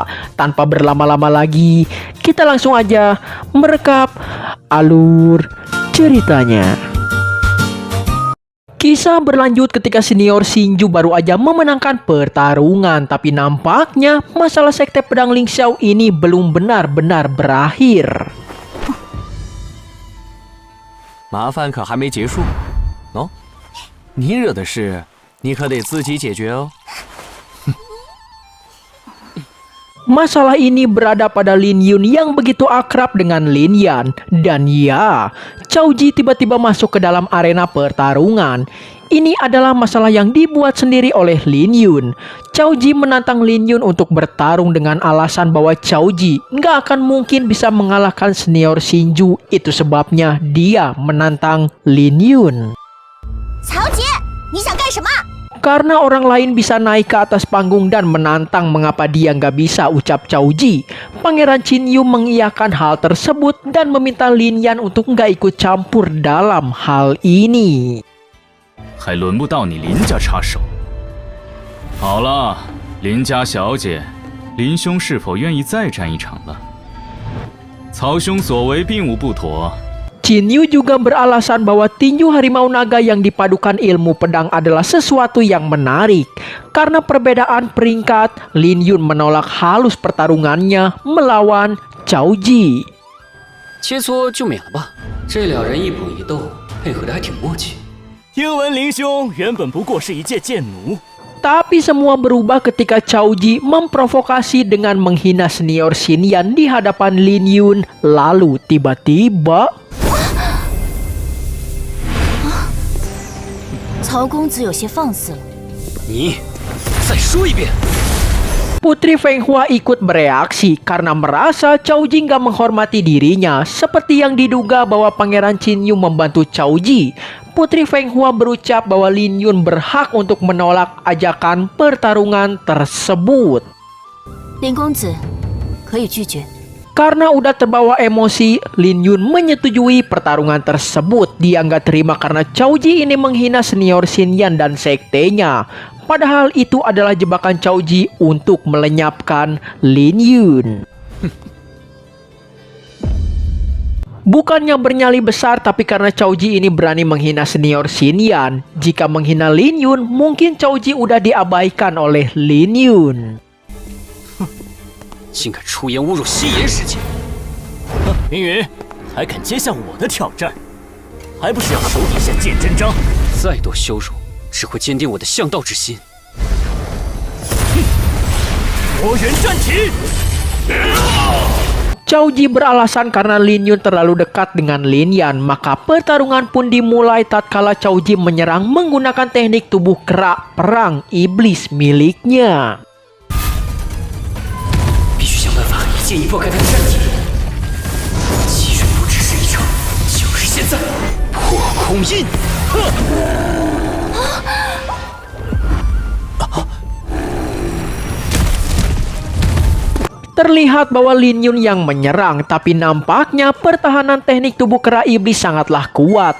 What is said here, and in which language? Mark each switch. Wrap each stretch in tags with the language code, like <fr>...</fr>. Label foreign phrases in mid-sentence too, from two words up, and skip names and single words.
<id>Tanpa berlama-lama lagi, kita langsung aja merekap alur ceritanya. Kisah berlanjut ketika senior Shinju baru aja memenangkan pertarungan, tapi nampaknya masalah sekte pedang Ling Xiao ini belum benar-benar berakhir.</id> <zh>麻烦可还没结束哦，你惹的事，你可得自己解决哦。</zh> <id>Masalah ini berada pada Lin Yun yang begitu akrab dengan Lin Yan. Dan ya, Cao Ji tiba-tiba masuk ke dalam arena pertarungan. Ini adalah masalah yang dibuat sendiri oleh Lin Yun. Cao Ji menantang Lin Yun untuk bertarung dengan alasan bahwa Cao Ji nggak akan mungkin bisa mengalahkan senior Shinju. Itu sebabnya dia menantang Lin Yun.</id> <zh>Cao Ji,你想干什么?</zh> <id>Karena orang lain bisa naik ke atas panggung dan menantang, mengapa dia nggak bisa, ucap Cao Ji. Pangeran Qin Yu mengiyakan hal tersebut dan meminta Lin Yan untuk nggak ikut campur dalam hal ini.</id> <zh>还轮不到你林家插手。好了，林家小姐，林兄是否愿意再战一场了？曹兄所为并无不妥。</zh> <id>Qin Yu juga beralasan bahwa tinju harimau naga yang dipadukan ilmu pedang adalah sesuatu yang menarik. Karena perbedaan peringkat, Lin Yun menolak halus pertarungannya melawan Cao Ji.</id> <zh>切磋就免了吧，这两人一捧一逗，配合的还挺默契。听闻林兄原本不过是一介贱奴。</zh> <id>Tapi semua berubah ketika Cao Ji memprovokasi dengan menghina senior Xin Yan di hadapan Lin Yun. Lalu tiba-tiba</id> <zh>曹公子有些放肆了。你再说一遍。</zh> <id>Putri Feng Hua ikut bereaksi karena merasa Cao Ji nggak menghormati dirinya, seperti yang diduga bahwa Pangeran Qin Yu membantu Cao Ji. Putri Feng Hua berucap bahwa Lin Yun berhak untuk menolak ajakan pertarungan tersebut.</id> <zh>林公子，可以拒绝。</zh> <id>Karena udah terbawa emosi, Lin Yun menyetujui pertarungan tersebut. Dia nggak terima karena Cao Ji ini menghina senior Xin Yan dan sektenya. Padahal itu adalah jebakan Cao Ji untuk melenyapkan Lin Yun. Bukannya bernyali besar, tapi karena Cao Ji ini berani menghina senior Xin Yan. Jika menghina Lin Yun, mungkin Cao Ji udah diabaikan oleh Lin Yun.</id> <zh>竟敢出言侮辱西岩世界！明云，还敢接下我的挑战，还不是要手底下见真章？再多羞辱，只会坚定我的向道之心。魔人战旗！</zh> <id>Cao Ji beralasan karena Lin Yun terlalu dekat dengan Lin Yan, maka pertarungan pun dimulai tatkala Cao Ji menyerang menggunakan teknik tubuh kerak perang iblis miliknya.</id> <zh>必须想办法一剑一破开他的战体。其实不只是一场，就是现在。破空印。</zh> <id>Terlihat bahwa Lin Yun yang menyerang, tapi nampaknya pertahanan teknik tubuh kera iblis sangatlah kuat.</id>